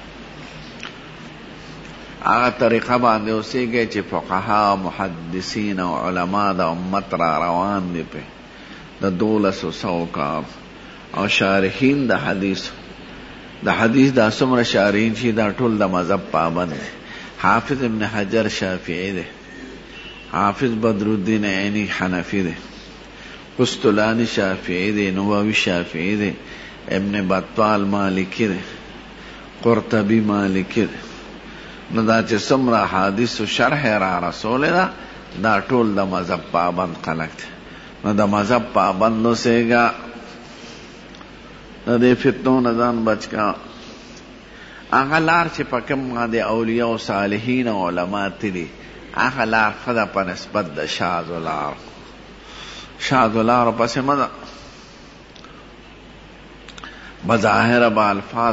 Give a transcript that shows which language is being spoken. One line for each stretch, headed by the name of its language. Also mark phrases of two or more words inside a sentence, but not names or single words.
Pashto: هغه طریقه باندې اوسېږي چې فقها محدثین او علما د امت را روان دي په د 1200 کال او شارحین د حدیث دا څومره شارحین چې دا ټول د مذهب پابند حافظ ابن حجر شافعی دی حافظ بدر الدین عینی حنفی دی قسطلانی شافعی دی نووی شافعی دی ابن بطال مالکی دی قرطبی مالکی دی نو دا چې څومره حدیث او شرح را رسول دا ټول د مذهب پابند خلک دي نو د مذهب پابند اوسېږه د دې فتنو نه ځان بچ کا هغه لار چې په کوم باندې اولیاء او صالحین او علما تلي هغه لار خدا په نسبت د شاذ لار پسې مزه بظاهر به الفاظ